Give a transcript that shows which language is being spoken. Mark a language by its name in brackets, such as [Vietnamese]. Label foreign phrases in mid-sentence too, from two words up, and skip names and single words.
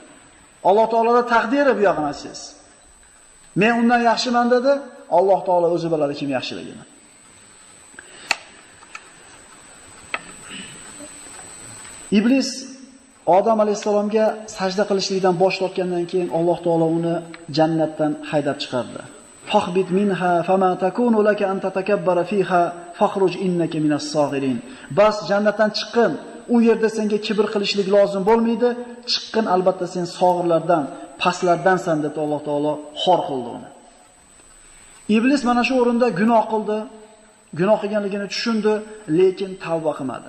[Uzbek] Alloh taoloning taqdiri bu yo'qni aytsangiz. Men undan yaxshiman dedi, Alloh taolo o'zi biladi kim yaxshiligini. Iblis Odam alayhisalomga sajda qilishlikdan bosh tortgandan keyin Alloh taolo uni jannatdan haydab chiqardi. [Arabic] فاهبط منها فما يكون لك أن تتكبر فيها فاخرج إنك من الصاغرين. [Uzbek] Bas jannatdan chiqqin. U yerda senga kibr qilishlik lozim bo'lmaydi. Chiqqin albatta sen sog'irlardan, pastlardansan deb Alloh taolo xor qildi uni. Iblis mana shu o'rinda gunoh qildi. Gunoh qilganligini tushundi, lekin tavba qilmadi.